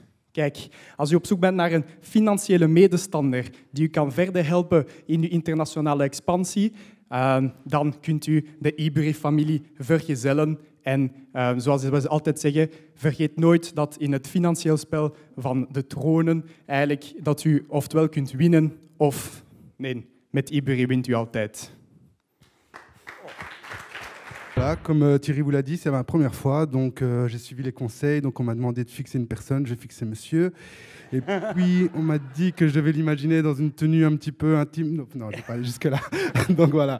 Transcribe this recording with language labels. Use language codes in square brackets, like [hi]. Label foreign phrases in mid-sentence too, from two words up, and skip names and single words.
[nl] Kijk, als u op zoek bent naar een financiële medestander die u kan verder helpen in uw internationale expansie, dan kunt u de Ebury-familie vergezellen. En zoals we altijd zeggen, vergeet nooit dat in het financieel spel van de tronen eigenlijk dat u oftewel kunt winnen of nee, met Ebury wint u altijd. [fr] Voilà, comme Thierry vous l'a dit, c'est ma première fois, donc j'ai suivi les conseils, donc on m'a demandé de fixer une personne, j'ai fixé monsieur, et puis on m'a dit que je devais l'imaginer dans une tenue un petit peu intime, non, je vais pas aller jusque-là, donc voilà.